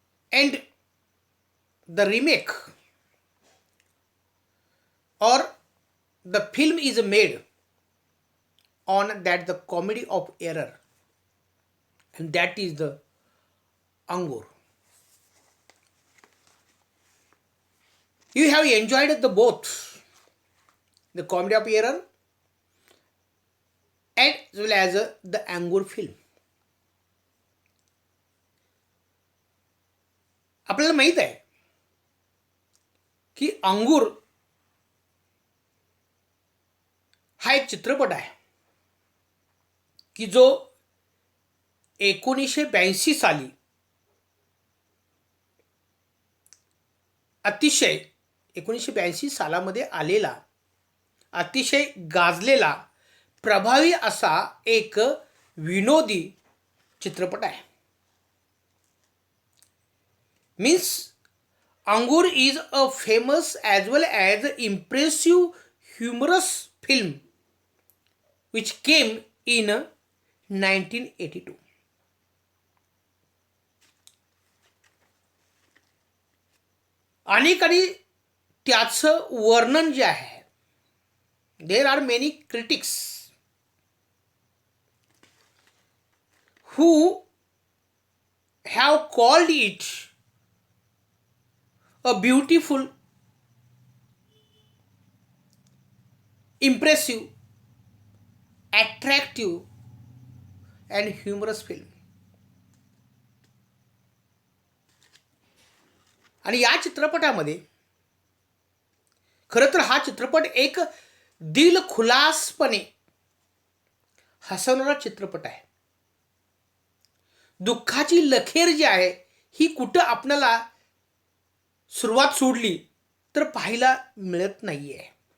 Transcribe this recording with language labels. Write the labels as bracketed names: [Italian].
[English] And the remake or the film is made on that the comedy of error, and that is the Angur. You have enjoyed the both the comedy of error as well as the Angur film. [Marathi] आपल्याला माहीत आहे की अंगूर हा एक चित्रपट आहे की जो 1982 साली अतिशय 1982 सालामध्ये आलेला अतिशय गाजलेला प्रभावी असा एक विनोदी चित्रपट आहे. [English] Means Angur is a famous as well as impressive humorous film which came in 1982. [Marathi] आणि त्याचं वर्णन जे आहे, [English] there are many critics who have called it a beautiful, impressive, attractive and humorous film. [Marathi] आणि या चित्रपटामध्ये खरं तर हा चित्रपट एक दिलखुलासपणे हसवणारा चित्रपट आहे. दुःखाची लखेर जी आहे ही कुठं आपल्याला सुरुवात सोडली तर पाहायला मिळत नाहीये.